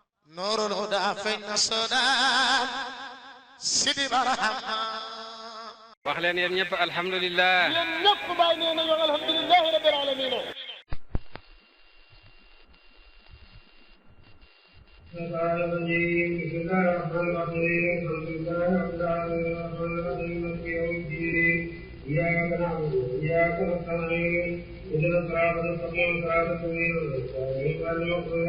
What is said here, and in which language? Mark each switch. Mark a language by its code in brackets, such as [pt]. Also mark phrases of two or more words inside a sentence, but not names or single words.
[ar] نور الهدى فين السودان سيدي برحمة [wo] wax leen yéen ñëpp alhamdulilah. yéen ñëpp bàyyi nee na yow [ar] الحمد لله رب العالمين. إياك نعبد وإياك نستعين اهدنا الصراط المستقيم صراط الذين أنعمت عليهم غير المغضوب